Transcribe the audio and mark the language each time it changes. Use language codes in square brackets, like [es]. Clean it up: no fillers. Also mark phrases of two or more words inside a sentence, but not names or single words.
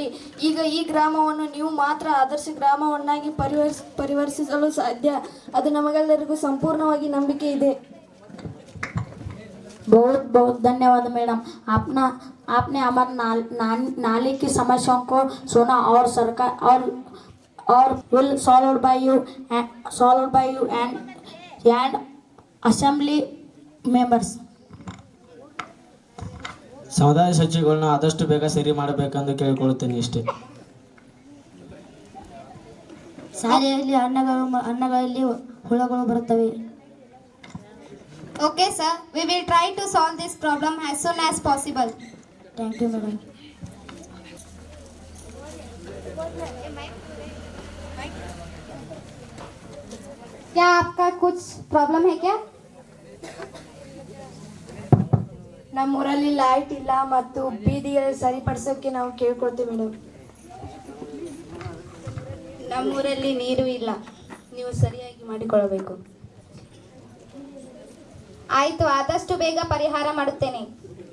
[kn] ಈಗ ಈ ಗ್ರಾಮವನ್ನು ನೀವು ಮಾತ್ರ ಆದರ್ಶ ಗ್ರಾಮವನ್ನಾಗಿ ಪರಿವರ್ತಿಸಲು ಸಾಧ್ಯ. ಅದು ನಮಗೆಲ್ಲರಿಗೂ ಸಂಪೂರ್ಣವಾಗಿ ನಂಬಿಕೆ ಇದೆ. [hi] बहुत बहुत धन्यवाद मैडम. आपने हमारे नाली की समस्याओं को सुना और सरकार और [en] will solved by you and assembly members. [kn] ಸಮುದಾಯ ಶೌಚಾಲಯಗಳನ್ನ ಆದಷ್ಟು ಬೇಗ ಸರಿ ಮಾಡಬೇಕೆಂದು ಕೇಳಿಕೊಳ್ಳುತ್ತೇನೆ ಇಷ್ಟೇ. ಶಾಲೆಯಲ್ಲಿ ಅನ್ನಗಳಲ್ಲಿ ಹುಳಗಳು ಬರುತ್ತವೆ. [en] Okay, sir. We will try to solve this problem as soon as possible. Thank you, madam. [hi] क्या आपका कुछ प्रॉब्लम है क्या? [kn] ನಮ್ಮೂರಲ್ಲಿ ಲೈಟ್ ಇಲ್ಲ ಮತ್ತು ಬೀದಿಗಳು ಸರಿಪಡಿಸೋಕೆ ನಾವು ಕೇಳ್ಕೊಳ್ತೀವಿ ಮೇಡಮ್. ನಮ್ಮೂರಲ್ಲಿ ನೀರು ಇಲ್ಲ, ನೀವು ಸರಿಯಾಗಿ ಮಾಡಿಕೊಳ್ಳಬೇಕು. ಆಯಿತು, ಆದಷ್ಟು ಬೇಗ ಪರಿಹಾರ ಮಾಡುತ್ತೇನೆ.